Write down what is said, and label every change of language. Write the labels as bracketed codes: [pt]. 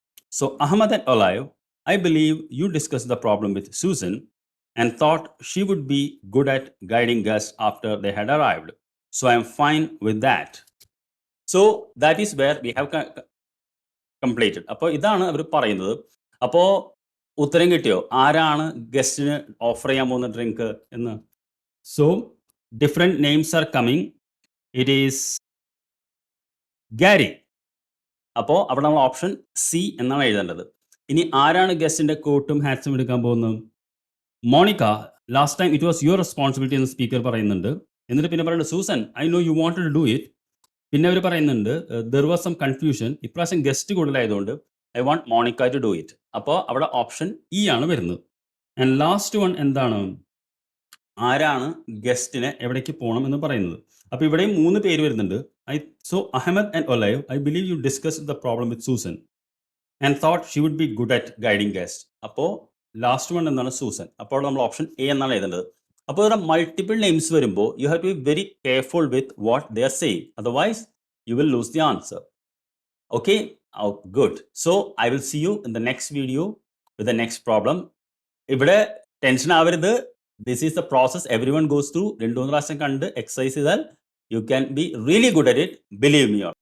[en] So Ahmed and Olive, I believe you discussed the problem with Susan and thought she would be good at guiding guests after they had arrived. So I am fine with that. So that is where we have completed. [ml] അപ്പോൾ ഇതാണ് അവർ പറയുന്നത്. അപ്പോൾ ഉത്തരം കിട്ടിയോ? ആരാണ് ഗസ്റ്റിന് offer ചെയ്യാൻ പോകുന്ന drink എന്ന്? [en] So different names are coming. It is Gary. [ml] അപ്പോൾ അവിടെ നമ്മൾ ഓപ്ഷൻ സി എന്നാണ് എഴുതേണ്ടത്. ഇനി ആരാണ് ഗസ്റ്റിന്റെ കോട്ടും ഹാറ്റ്സും എടുക്കാൻ പോകുന്നത്? Monica, [en] last time it was your responsibility [ml] എന്ന് സ്പീക്കർ പറയുന്നുണ്ട്. എന്നിട്ട് പിന്നെ പറയുന്നത്, Susan, [en] I know you wanted to do it, [ml] പിന്നെ അവർ പറയുന്നുണ്ട് [en] there was some confusion, [ml] ഇപ്രാവശ്യം ഗസ്റ്റ് കൂടുതലായതുകൊണ്ട് [en] I want Monica to do it. [ml] അപ്പോൾ അവിടെ ഓപ്ഷൻ ഇ ആണ് വരുന്നത്. [en] and last one [ml] എന്താണ്, ആരാണ് ഗസ്റ്റിനെ എവിടേക്ക് പോകണം എന്ന് പറയുന്നത്. അപ്പോൾ ഇവിടെയും 3 പേര് വരുന്നുണ്ട്. [en] So Ahmed and Olive, I believe you discuss the problem with Susan and thought she would be good at guiding guest. [ml] അപ്പോൾ ലാസ്റ്റ് വൺ എന്താണ്, സൂസൻ. അപ്പോൾ നമ്മൾ ഓപ്ഷൻ എ എന്നാണ് എഴുതേണ്ടത്. അപ്പോൾ ഇവിടെ മൾട്ടിപ്പിൾ നെയിംസ് വരുമ്പോൾ [en] You have to be very careful with what they are saying, otherwise you will lose the answer. Okay, oh, good. So I will see you in the next video with the next problem. [ml] ഇവിടെ tension ആവരുത്. [en] This is the process every one goes through. [ml] 2-3 പ്രാവശ്യം കണ്ട് exercise ചെയ്താൽ [en] You can be really good at it, believe me.